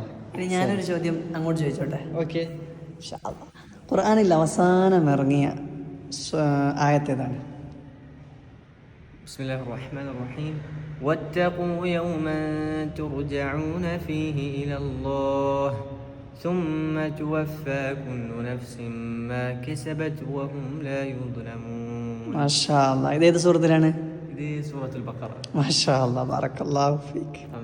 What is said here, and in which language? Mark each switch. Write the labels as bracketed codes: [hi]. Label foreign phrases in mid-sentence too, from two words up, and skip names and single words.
[ml] ഇനി ഞാനൊരു ചോദ്യം അങ്ങോട്ട് ചോദിച്ചോട്ടെ? ഓക്കെ. [ar] إن شاء الله. [ml] ഖുർആനിൽ അവസാനം ഇറങ്ങിയ ആയത്തേതാണ്? [ar] بسم الله الرحمن الرحيم. واتقوا يوما ترجعون فيه إلى الله ثم توفى كل نفس ما كسبت وهم لا يظلمون. ما شاء الله. [ml] ഇത് ഏത് സൂറത്തിലാണ്? ഇത് സൂറത്തുൽ ബഖറ. [ar] ما شاء الله بارك الله فيك. ആമീൻ.